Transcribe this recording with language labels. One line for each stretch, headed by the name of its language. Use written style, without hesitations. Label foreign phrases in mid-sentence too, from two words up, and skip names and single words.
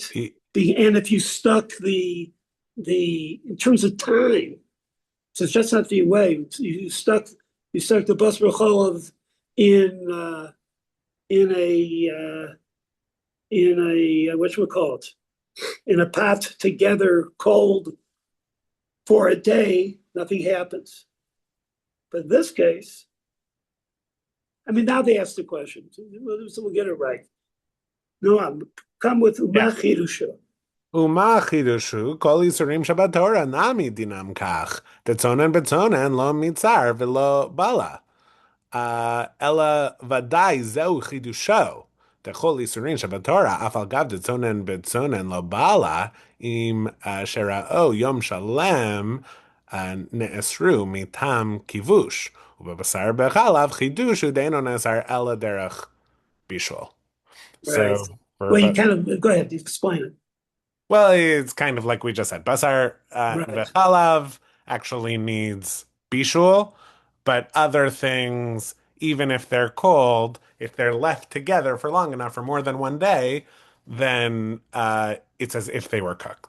English: And if you stuck the in terms of time, so it's just not the way you stuck the
Hebrew: בשר בחלב
English: in a whatchamacallit, in a pot together cold for a day, nothing happens. But in this case, I mean, now they ask the question, so we'll get it right. No, come with
Hebrew: ומה חידושא. ומה חידושו כל איסורים שבתורה נמי דינם כך דצונן בצונן לא מיתסר ולא בלע אלא ודאי זהו חידושו דכל איסורים שבתורה אף על גב דצונן בצונן לא בלע אם שרוי יום שלם נאסרו מטעם כבוש ובבשר בחלב חידושו דאינו נאסר אלא דרך בישול.
English: Right. So, Well, you kind of go ahead, explain it. well, it's kind of like we just said. Basar Right. v'chalav actually needs bishul, but other things, even if they're cold, if they're left together for long enough, for more than one day, then it's as if they were cooked.